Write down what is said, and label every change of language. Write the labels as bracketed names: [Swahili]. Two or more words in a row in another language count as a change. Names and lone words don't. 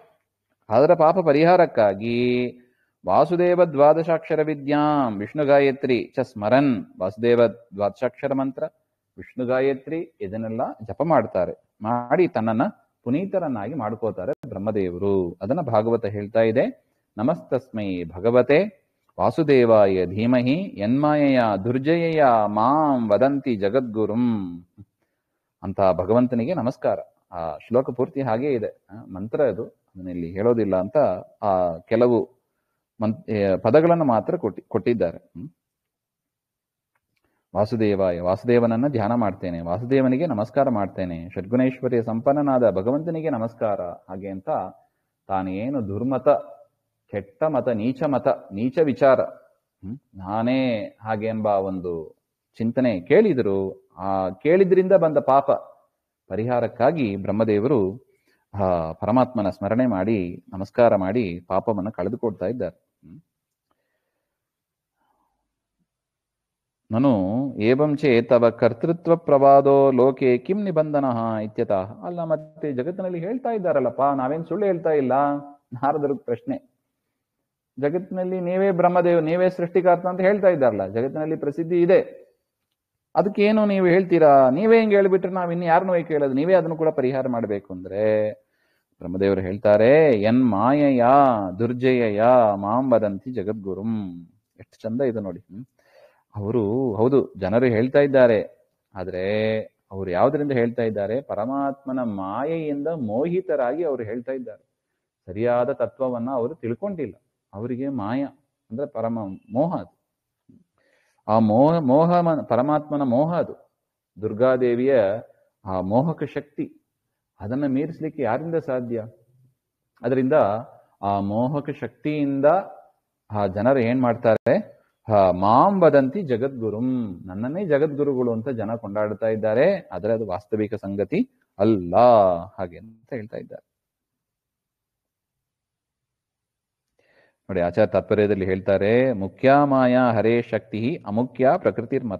[Kannada] ಅದರ ಪಾಪ ಪರಿಹಾರಕ್ಕಾಗಿ ವಾಸುದೇವ ದ್ವಾದಶಾಕ್ಷರ [Sanskrit] ವಿದ್ಯಾಂ ವಿಷ್ಣು ಗಾಯತ್ರಿ ಚ ಸ್ಮರನ್, [Kannada] ವಾಸುದೇವ ದ್ವಾದಶಾಕ್ಷರ ಮಂತ್ರ, ವಿಷ್ಣು ಗಾಯತ್ರಿ ಇದನ್ನೆಲ್ಲ ಜಪ ಮಾಡ್ತಾರೆ. ಮಾಡಿ ತನ್ನನ್ನ ಪುನೀತರನ್ನಾಗಿ ಮಾಡ್ಕೋತಾರೆ ಬ್ರಹ್ಮದೇವರು. ಅದನ್ನ ಭಾಗವತ ಹೇಳ್ತಾ ಇದೆ. [Sanskrit] ನಮಸ್ತಸ್ಮೈ ಭಗವತೆ ವಾಸುದೇವಾಯ ಧೀಮಹಿ ಯನ್ಮಾಯೆಯ ದುರ್ಜಯಯ ಮಾಂ ವದಂತಿ ಜಗದ್ಗುರುಂ [Kannada] ಅಂತ ಭಗವಂತನಿಗೆ ನಮಸ್ಕಾರ. ಆ ಶ್ಲೋಕ ಪೂರ್ತಿ ಹಾಗೇ ಇದೆ, ಮಂತ್ರ ಅದು, ಅದನ್ನಿಲ್ಲಿ ಹೇಳೋದಿಲ್ಲ ಅಂತ ಆ ಕೆಲವು ಪದಗಳನ್ನು ಮಾತ್ರ ಕೊಟ್ಟಿದ್ದಾರೆ. ವಾಸುದೇವನನ್ನ ಧ್ಯಾನ ಮಾಡ್ತೇನೆ, ವಾಸುದೇವನಿಗೆ ನಮಸ್ಕಾರ ಮಾಡ್ತೇನೆ, ಷಡ್ಗುಣೈಶ್ವರ್ಯ ಸಂಪನ್ನನಾದ ಭಗವಂತನಿಗೆ ನಮಸ್ಕಾರ. ಹಾಗೆ ಅಂತ ತಾನೇನು ದುರ್ಮತ, ಕೆಟ್ಟ ಮತ, ನೀಚ ವಿಚಾರ, ನಾನೇ ಹಾಗೆ ಎಂಬ ಒಂದು ಚಿಂತನೆ ಕೇಳಿದರು. ಆ ಕೇಳಿದ್ರಿಂದ ಬಂದ ಪಾಪ ಪರಿಹಾರಕ್ಕಾಗಿ ಬ್ರಹ್ಮದೇವರು ಪರಮಾತ್ಮನ ಸ್ಮರಣೆ ಮಾಡಿ ನಮಸ್ಕಾರ ಮಾಡಿ ಪಾಪವನ್ನು ಕಳೆದುಕೊಡ್ತಾ ಇದ್ದಾರೆ. [Sanskrit] ನನು ಏವಂ ಚೇತ್ ತವ ಕರ್ತೃತ್ವ ಪ್ರವಾದೋ ಲೋಕೆ ಕಿಂ ನಿಬಂಧನ ಇತ್ಯತಃ. [Kannada] ಅಲ್ಲ, ಮತ್ತೆ ಜಗತ್ತಿನಲ್ಲಿ ಹೇಳ್ತಾ ಇದ್ದಾರಲ್ಲಪ್ಪ, ನಾವೇನ್ ಸುಳ್ಳು ಹೇಳ್ತಾ ಇಲ್ಲ. ನಾರದರ ಪ್ರಶ್ನೆ, ಜಗತ್ತಿನಲ್ಲಿ ನೀವೇ ಬ್ರಹ್ಮದೇವ್, ನೀವೇ ಸೃಷ್ಟಿಕರ್ತ ಅಂತ ಹೇಳ್ತಾ ಇದ್ದಾರಲ್ಲ, ಜಗತ್ತಿನಲ್ಲಿ ಪ್ರಸಿದ್ಧಿ ಇದೆ, ಅದಕ್ಕೇನು ನೀವು ಹೇಳ್ತೀರಾ? ನೀವೇ ಹಿಂಗೆ ಹೇಳ್ಬಿಟ್ರೆ ನಾವು ಇನ್ನು ಯಾರನ್ನೂ ಕೇಳೋದು? ನೀವೇ ಅದನ್ನು ಕೂಡ ಪರಿಹಾರ ಮಾಡಬೇಕು ಅಂದ್ರೆ ಬ್ರಹ್ಮದೇವರು ಹೇಳ್ತಾರೆ, [Sanskrit] ಎನ್ ಮಾಯೆಯ ದುರ್ಜಯಯ ಮಾಂ ವದಂತಿ ಜಗದ್ಗುರುಂ. [Kannada] ಎಷ್ಟು ಚಂದ ಇದು ನೋಡಿ. ಅವರು ಹೌದು, ಜನರು ಹೇಳ್ತಾ ಇದ್ದಾರೆ, ಆದ್ರೆ ಅವರು ಯಾವುದರಿಂದ ಹೇಳ್ತಾ ಇದ್ದಾರೆ? ಪರಮಾತ್ಮನ ಮಾಯೆಯಿಂದ ಮೋಹಿತರಾಗಿ ಅವರು ಹೇಳ್ತಾ ಇದ್ದಾರೆ. ಸರಿಯಾದ ತತ್ವವನ್ನ ಅವರು ತಿಳ್ಕೊಂಡಿಲ್ಲ. ಅವರಿಗೆ ಮಾಯ ಅಂದ್ರೆ ಪರಮ ಮೋಹ, ಅದು ಆ ಮೋಹ ಪರಮಾತ್ಮನ ಮೋಹ, ಅದು ದುರ್ಗಾದೇವಿಯ ಆ ಮೋಹಕ ಶಕ್ತಿ. ಅದನ್ನ ಮೀರಿಸ್ಲಿಕ್ಕೆ ಯಾರಿಂದ ಸಾಧ್ಯ? ಅದರಿಂದ ಆ ಮೋಹಕ ಶಕ್ತಿಯಿಂದ ಆ ಜನರು ಏನ್ ಮಾಡ್ತಾರೆ? [Sanskrit] ಮಾಂ ವದಂತಿ ಜಗದ್ಗುರುಂ, [Kannada] ನನ್ನನ್ನೇ ಜಗದ್ಗುರುಗಳು ಅಂತ ಜನ ಕೊಂಡಾಡ್ತಾ ಇದ್ದಾರೆ. ಆದರೆ ಅದು ವಾಸ್ತವಿಕ ಸಂಗತಿ ಅಲ್ಲ, ಹಾಗೆ ಅಂತ ಹೇಳ್ತಾ ಇದ್ದಾರೆ ನೋಡಿ. ಆಚಾರ್ಯ ತಾತ್ಪರ್ಯದಲ್ಲಿ ಹೇಳ್ತಾರೆ, [Sanskrit] ಮುಖ್ಯ ಮಾಯಾ ಹರೇ ಶಕ್ತಿ ಅಮುಖ್ಯ ಪ್ರಕೃತಿರ್ಮತ.